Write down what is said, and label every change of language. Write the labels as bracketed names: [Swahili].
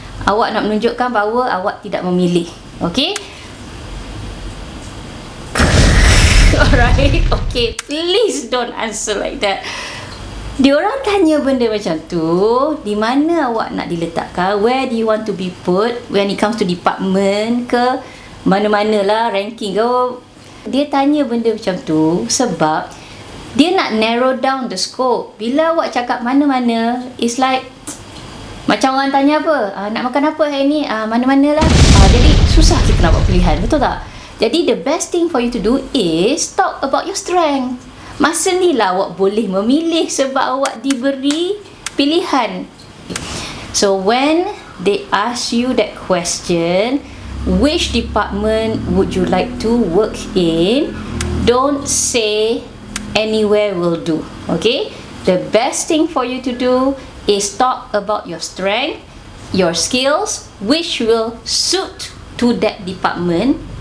[Malay] Awak nak menunjukkan bahawa awak tidak memilih. [English] Okay, alright, okay, please don't answer like that. [Malay] Diorang tanya benda macam tu, di mana awak nak diletakkan, [English] where do you want to be put when it comes to department [Malay] ke mana-mana lah, ranking ke. Dia tanya benda macam tu sebab dia nak [English] narrow down the scope. [Malay] Bila awak cakap mana-mana, [English] it's like [Malay] macam orang tanya apa, nak makan apa hari ni, mana-mana lah. Jadi susah kita nak buat pilihan, betul tak? Jadi [English] the best thing for you to do is talk about your strength. [Malay] Masa ni lah awak boleh memilih sebab awak diberi pilihan. [English] So when they ask you that question, which department would you like to work in, don't say anywhere will do. Okay, the best thing for you to do is talk about your strength, your skills, which will suit to that department.